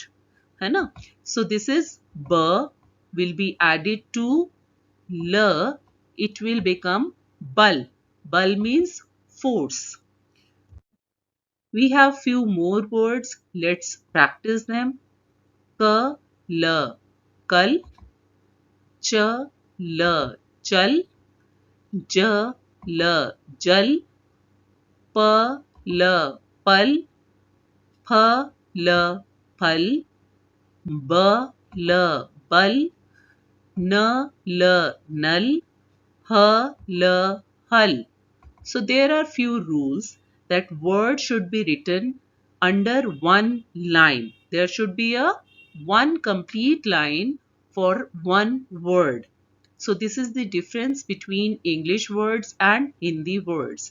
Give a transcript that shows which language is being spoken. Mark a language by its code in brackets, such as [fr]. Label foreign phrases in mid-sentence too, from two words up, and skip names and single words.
[hi] है ना? [en] So this is ba will be added to la. It will become bal. Bal means force. We have few more words. Let's practice them. [hi] क ल कल, च ल चल, ज ल जल, प ल पल, फ ल फल, ब ल बल, न ल नल, ह ल हल. [en] So there are few rules that word should be written under one line. There should be a one complete line for one word. So this is the difference between English words and Hindi words.